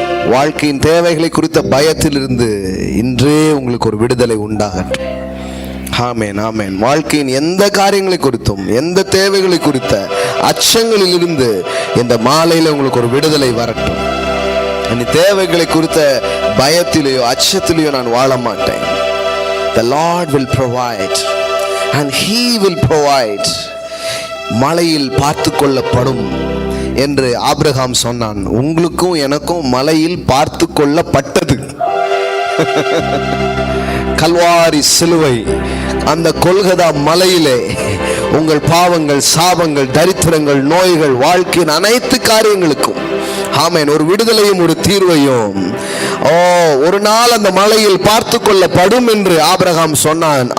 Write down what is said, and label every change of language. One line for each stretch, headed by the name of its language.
Tamil: வாழ்க்கையின் தேவைகளை குறித்த பயத்திலிருந்து இன்றே உங்களுக்கு ஒரு விடுதலை உண்டாகட்டும். ஆமென், ஆமென். வாழ்க்கையின் எந்த காரியங்களை குறித்தும், எந்த தேவைகளை குறித்த அச்சங்களில் இருந்து இந்த மாலையில் உங்களுக்கு ஒரு விடுதலை வரட்டும். அந்த தேவைகளை குறித்த பயத்திலேயோ அச்சத்திலேயோ நான் வாழ மாட்டேன்.
English: The Lord will provide and He will provide.
Tamil: மலையில் பார்த்து கொள்ளப்படும் என்று ஆபிரகாம் சொன்னான். உங்களுக்கும் எனக்கும் மலையில் பார்த்து கொள்ளப்பட்டது. கல்வாரி சிலுவை, அந்த கொல்கதா மலையிலே உங்கள் பாவங்கள், சாபங்கள், தரித்திரங்கள், நோய்கள், வாழ்க்கையின் அனைத்து காரியங்களுக்கும் ஆமென் ஒரு விடுதலையும் ஒரு தீர்வையும் ஒரு நாள் அந்த மலையில் பார்த்து கொள்ளப்படும் என்று ஆபிரகாம் சொன்னான்.